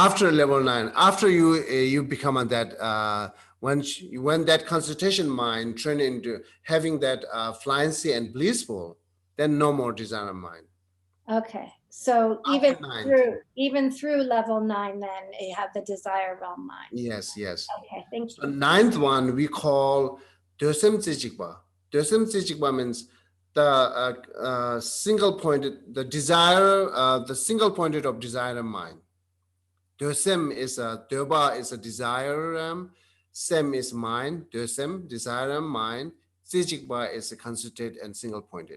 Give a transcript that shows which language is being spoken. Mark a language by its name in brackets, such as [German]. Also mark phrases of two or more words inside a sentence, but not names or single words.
[English] After level 9, after you become on that when that concentration mind turn into having that fluency and blissful, then no more desire mind. okay. So After ninth. even through level 9, then you have the desire realm mind. Yes, yes. Okay, thank So you. ninth one we call [Tibetan] dosem tsijikpa. Dosem tsijikpa [English] means the single pointed, the desire, the single pointed of desire mind. Dosem is a Doba is a desire, sem is mind, dosem desire mind, Sijikba is a concentrated and single pointed.